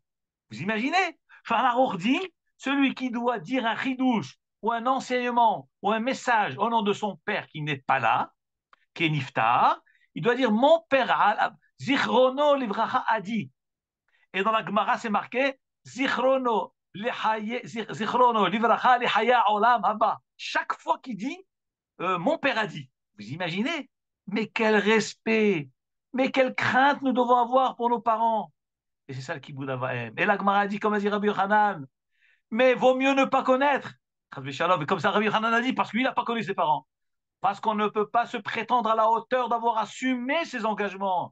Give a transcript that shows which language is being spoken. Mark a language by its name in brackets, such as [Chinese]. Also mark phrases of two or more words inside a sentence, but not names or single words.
[French] Vous imaginez? Shulchan dit, celui qui doit dire un chidouche ou un enseignement ou un message au nom de son père qui n'est pas là, qui est niftar, il doit dire mon père [Hebrew] זכרונו לברכה [French] a dit. Et dans la Gemara, c'est marqué [Hebrew] זכרונו לברכה לחיי עולם הבא. [French] Chaque fois qu'il dit mon père a dit. Vous imaginez? Mais quel respect, mais quelle crainte nous devons avoir pour nos parents. Et c'est ça le [Hebrew] כיבוד אב ואם. [French] Et la Gemara dit, comme a dit Rabbi Yochanan, mais vaut mieux ne pas connaître. Et comme ça, Rabbi Yochanan a dit, parce qu'il n'a pas connu ses parents. Parce qu'on ne peut pas se prétendre à la hauteur d'avoir assumé ses engagements.